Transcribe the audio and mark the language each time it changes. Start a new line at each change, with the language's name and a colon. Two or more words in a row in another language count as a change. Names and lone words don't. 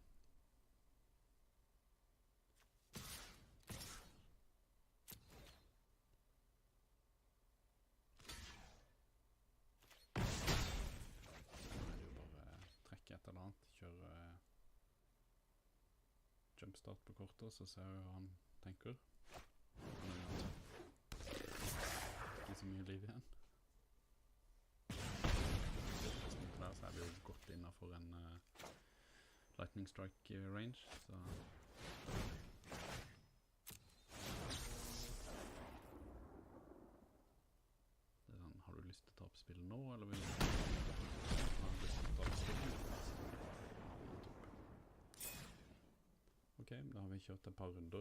Norwegian: Så er det jo bare trekke et eller annet, kjøre jumpstart på kortet, så ser vi hva han tenker. Ikke så mye liv igjen. Der så er vi jo godt innenfor en
English: lightning strike range,
Norwegian: så det er sånn, har du lyst til å ta opp spillet nå, eller vil du ha lyst til å ta opp spillet? Ok, da har vi kjørt et par runder.